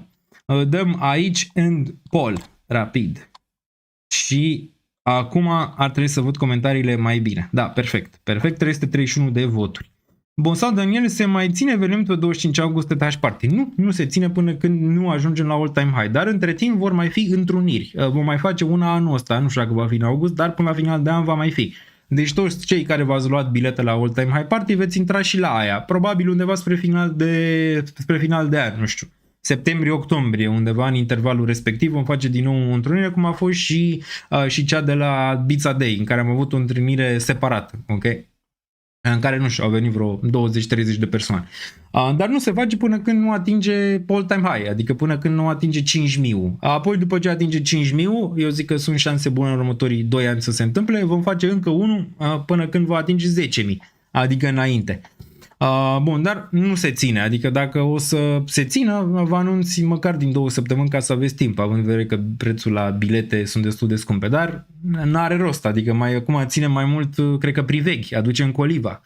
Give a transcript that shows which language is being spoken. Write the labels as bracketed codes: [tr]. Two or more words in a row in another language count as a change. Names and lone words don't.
[ro] Dăm aici [en] end poll, [ro] rapid. Și acum ar trebui să văd comentariile mai bine. Da, perfect. 331 de voturi. Bun, sau Daniel, se mai ține evenimentul pe 25 august TH Party? Nu se ține până când nu ajungem la [en] all-time high, [ro] dar între timp vor mai fi întruniri. Vom mai face una anul ăsta, nu știu dacă va fi în august, dar până la final de an va mai fi. Deci toți cei care v-ați luat bilete la [en] all-time high party [ro] veți intra și la aia, probabil undeva spre final de an, nu știu. Septembrie-octombrie, undeva în intervalul respectiv vom face din nou o întrunire, cum a fost și cea de la Pizza Day, în care am avut o întâlnire separată, ok? În care, nu știu, au venit vreo 20-30 de persoane. Dar nu se face până când nu atinge [en] all-time high, [ro] adică până când nu atinge 5.000. Apoi, după ce atinge 5.000, eu zic că sunt șanse bune în următorii 2 ani să se întâmple, vom face încă unul până când va atinge 10.000, adică înainte. Bun, dar nu se ține, adică dacă o să se țină, vă anunț măcar din 2 săptămâni ca să aveți timp, având în vedere că prețul la bilete sunt destul de scumpe, dar n-are rost, adică acum ținem mai mult, cred că priveghi, aducem coliva.